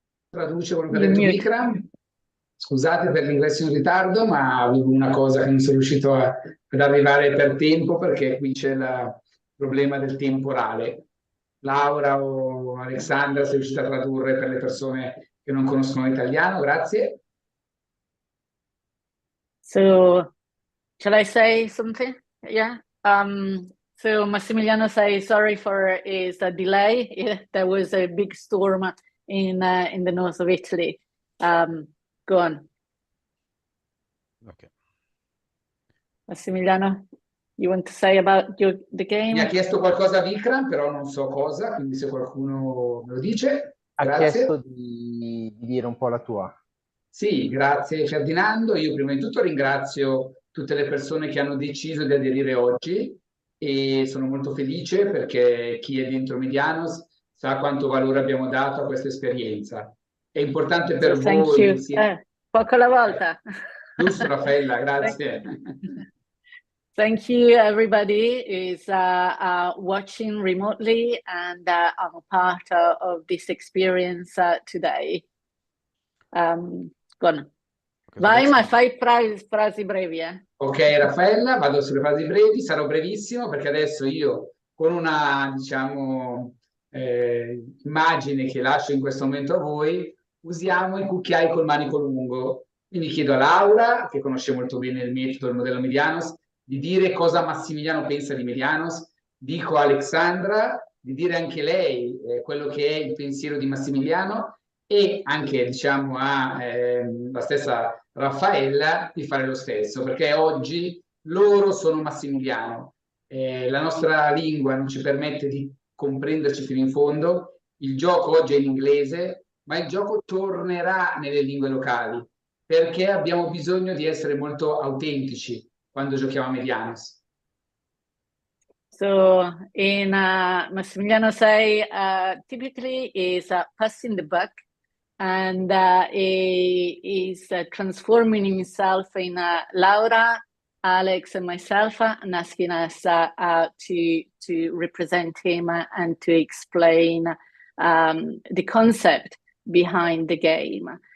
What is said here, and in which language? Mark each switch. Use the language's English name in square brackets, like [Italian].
[Italian] Traduce quello che ha detto Vikram. Scusate per l'ingresso in ritardo, ma avevo una cosa che non sono riuscito ad arrivare per tempo perché qui c'è il problema del temporale. Laura o Alexandra, sei riuscita a tradurre per le persone che non conoscono l'italiano? Grazie. [English] So, shall I say something? Yeah. So Massimiliano says sorry for his delay. Yeah, there was a big storm in the north of Italy. Go on. Okay. Massimiliano, you want to say about the game? [Italian] Mi ha chiesto qualcosa a Vikram, però non so cosa, quindi se qualcuno me lo dice. Ha Grazie. chiesto di dire un po' la tua. Sì, grazie Ferdinando. Io prima di tutto ringrazio tutte le persone che hanno deciso di aderire oggi e sono molto felice perché chi è dentro Medianos sa quanto valore abbiamo dato a questa esperienza. È importante per voi. Poco alla volta. Giusto Raffaella, grazie. [English] Thank you, everybody who's watching remotely and are a part of this experience today. [Italian] Vai, ma fai frasi brevi. Ok, Raffaella, vado sulle frasi brevi, sarò brevissimo perché adesso io con una, diciamo, immagine che lascio in questo momento a voi, usiamo i cucchiai col manico lungo. Quindi chiedo a Laura, che conosce molto bene il metodo, il modello Medianos, di dire cosa Massimiliano pensa di Medianos. Dico a Alexandra di dire anche lei quello che è il pensiero di Massimiliano e anche, diciamo, a la stessa Raffaella di fare lo stesso, perché oggi loro sono Massimiliano. La nostra lingua non ci permette di comprenderci fino in fondo. Il gioco oggi è in inglese, ma il gioco tornerà nelle lingue locali, perché abbiamo bisogno di essere molto autentici quando giochiamo a Medianos. [English] So in Massimiliano say typically is passing the buck, and he is transforming himself in Laura, Alex, and myself, and asking us to represent him and to explain the concept behind the game.